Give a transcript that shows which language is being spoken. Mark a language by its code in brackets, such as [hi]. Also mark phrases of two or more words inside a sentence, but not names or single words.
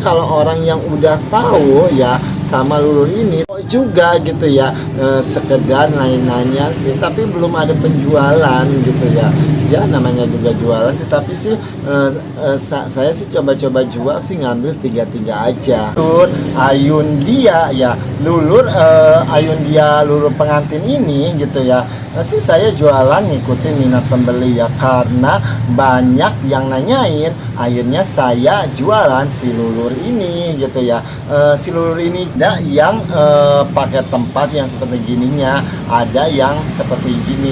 [id] Kalau orang yang udah tahu ya sama lulur ini juga gitu ya, sekedar nanya-nanya sih, tapi belum ada penjualan gitu ya. Ya namanya juga jualan, tetapi sih saya sih coba-coba jual sih, ngambil 3 aja. Lulur Ayundia ya, lulur Ayundia lulur pengantin ini gitu ya, sih saya jualan ngikutin minat pembeli ya, karena banyak yang nanyain, akhirnya saya jualan si lulur ini gitu ya. Si lulur ini ada yang pakai tempat yang seperti gininya, ada yang seperti gini.